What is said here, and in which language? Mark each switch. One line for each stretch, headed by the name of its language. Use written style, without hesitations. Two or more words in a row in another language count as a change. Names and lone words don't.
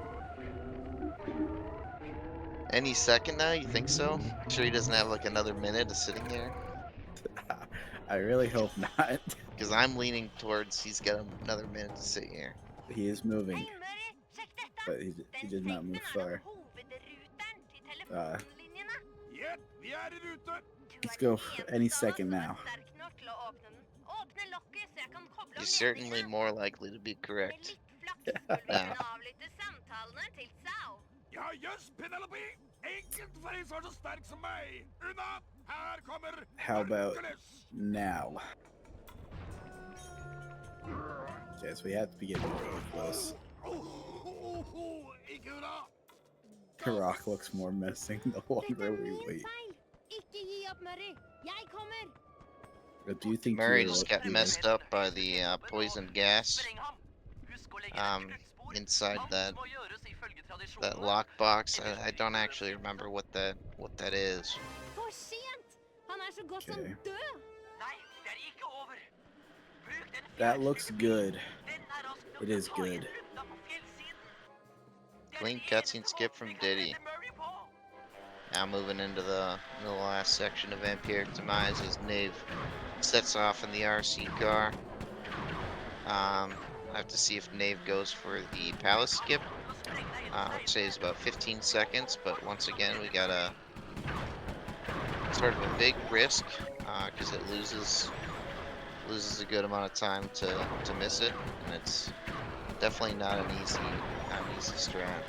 English: Any second now, you think so? Sure he doesn't have like another minute of sitting here? I really hope not. Because I'm leaning towards he's got another minute to sit here. He is moving,
Norwegian: Hei, Murray, sjekk dette!
English: but he did not move far.
Norwegian: Hovedruteren til telefonlinjene. Jepp, vi er i rute.
English: Let's go any second now.
Norwegian: Sterk nok til å åpne den. Åpne lokket så jeg kan koble
English: You're
Norwegian: av
English: certainly
Norwegian: ledningene.
English: more likely to be
Norwegian: Med
English: correct.
Norwegian: litt flaks skulle vi kunne avlytte samtalene til Sao. Ja, jøss, Penelope. Enkelt for en som er så sterk som meg. Unna, her kommer
English: How about
Norwegian: Hercules.
English: now? Okay, so we have to be getting really close.
Norwegian: Ikke unna.
English: Karak looks more menacing the longer we wait.
Norwegian: feil. Ikke gi opp, Murray. Jeg kommer.
English: But do you think Murray you're just got okay? messed up by the poisoned gas
Norwegian: Spreng ham. Husk å legge et kruttspor.
English: inside
Norwegian: Alt må gjøres ifølge
English: that
Norwegian: tradisjonene.
English: lockbox. I don't actually remember what that is.
Norwegian: For sent! Han er så godt som
English: Okay.
Norwegian: død. Nei, det er ikke over. Bruk den
English: That looks good.
Norwegian: Den er rask nok
English: It
Norwegian: til å
English: is
Norwegian: ta igjen
English: good.
Norwegian: ruta på fjellsiden. Det er
English: Clean
Norwegian: den
English: cutscene
Norwegian: eneste
English: skip
Norwegian: måten
English: from
Norwegian: vi kan
English: Diddy.
Norwegian: sette Murray på.
English: Now moving into the last section of Vampiric Demise as Nave sets off in the RC car. I have to see if Nave goes for the palace skip, which saves about 15 seconds. But once again, we got a sort of a big risk because it loses a good amount of time to miss it, and it's definitely not an easy strat.